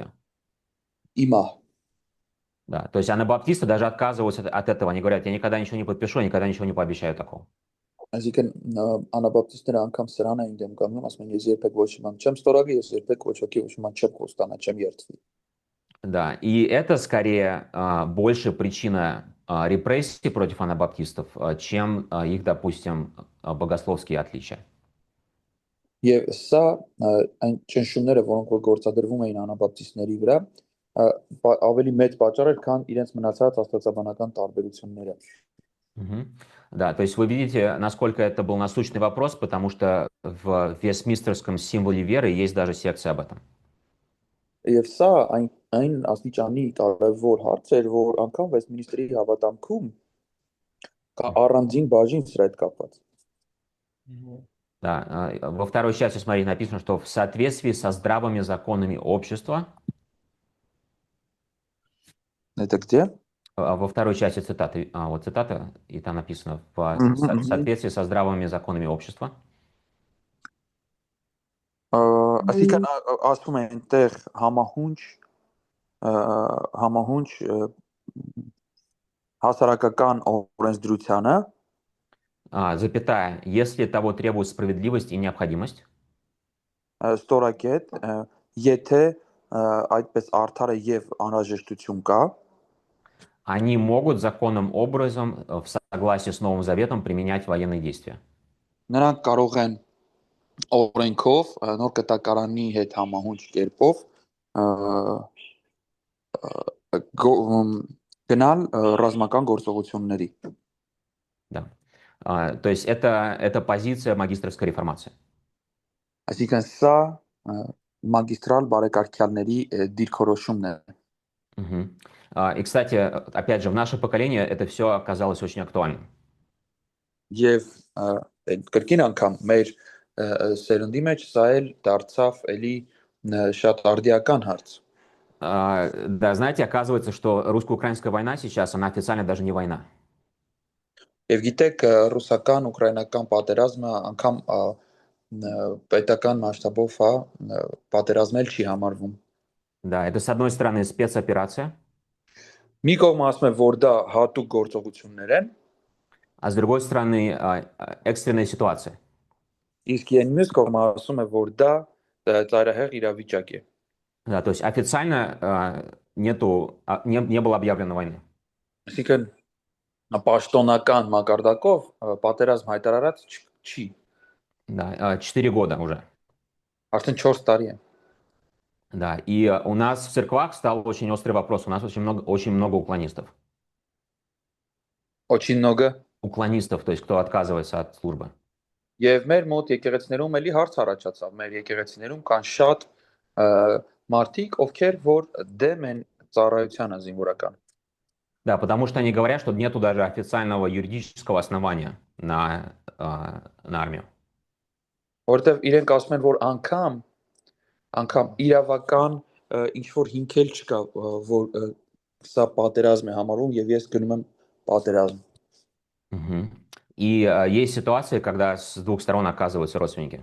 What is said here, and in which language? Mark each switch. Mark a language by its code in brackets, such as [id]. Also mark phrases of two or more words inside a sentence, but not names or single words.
[hy] Իմա։ [ru] Да, то есть анабаптисты даже отказываются от этого. Они говорят: я никогда ничего не подпишу, я никогда ничего не пообещаю такого. [hy] Այսինքն անաբապտիստները անգամ սրան էին դեմ կանգնում, ասում են ես երբեք ոչ մի բան չեմ ստորագրի, ես երբեք ոչ ոքի ոչ մի բան չեմ խոստանա, չեմ երթվի։ [ru] Да, и это скорее больше причина репрессий против анабаптистов, чем их, допустим, богословские отличия. [hy] Եվ սա այն ճնշումները, որոնք որ գործադրվում էին անաբապտիստների վրա, ավելի մեծ պատճառ էր, քան իրենց մնացած աստվածաբանական տարբերությունները։ [ru] Да, то есть вы видите, насколько это был насущный вопрос, потому что в Вестминстерском символе веры есть даже секция об этом. [hy] Եվ սա այն աստիճանի կարևոր հարց էր, որ անգամ Վեստմինիստրի հավատամքում կա առանձին բաժին սրա հետ կապված։ [ru] Да, во второй части, смотри, написано, что в соответствии со здравыми законами общества. Это где? Во второй части цитаты, вот цитата, и там написано в соответствии со здравыми законами общества. [hy] Այսինքն ասում է այնտեղ համահունչ հասարակական օրենսդրությանը, [ru] запятая, если того требует справедливость и необходимость. [hy] Ստորակետ, եթե այդպես արդար է եւ անհրաժեշտություն կա, [ru] они могут законным образом в согласии с Новым Заветом применять военные действия. [hy] Նրանք կարող են օրենքով, նոր կտակարանի հետ համահունչ կերպով գնալ ռազմական գործողությունների։ [ru] Да. То есть это позиция магистерской реформации. [hy] Այսինքն սա магистрал բարեկարգյալների դիրքորոշումն է։ [ru] И, кстати, опять же, в наше поколение это все оказалось очень актуальным. [hy] Եվ կրկին անգամ մեր սերնդի մեջ սա էլ դարձավ էլի շատ արդիական հարց։ [ru] Да, знаете, оказывается, что русско-украинская война сейчас, она официально даже не война. [hy] Եվ գիտեք, ռուսական-ուկրաինական պատերազմը անգամ պետական մասշտաբով պատերազմել չի համարվում։ [ru] Да, это с одной стороны спецоперация, [hy] Մի կողմ ասում է, որ դա հատուկ գործողություններ են, [ru] а с другой стороны экстренная ситуация. [hy] իսկ մյուս կողմը ասում է, որ դա ծայրահեղ իրավիճակ է։ [ru] Да, то есть официально не было объявлено войны. [hy] Այսինքն պաշտոնական մակարդակով պատերազմ հայտարարած չի։ [ru] Да, 4 года уже. [hy] Արդեն 4 տարի է։ [ru] Да, и у нас в церквах стал очень острый вопрос. У нас очень много уклонистов. Очень много։ Уклонистов, то есть кто отказывается от службы. [hy] Եվ մեր մոտ եկեղեցիներում էլի հարց առաջացավ։ Մեր եկեղեցիներում կան շատ մարդիկ, ովքեր որ դեմ են ծառայությանը զինվորական։ [ru] Да, потому что они говорят, что нету даже официального юридического основания на армию. [hy] Որովհետև իրենք ասում են, որ անգամ իրավական ինչ որ հիմքեր չկա, որ սա պատերազմ է համարվում եւ ես գնում եմ պատերազմ։ Мгм. [ru] И есть ситуации, когда с двух сторон оказываются родственники.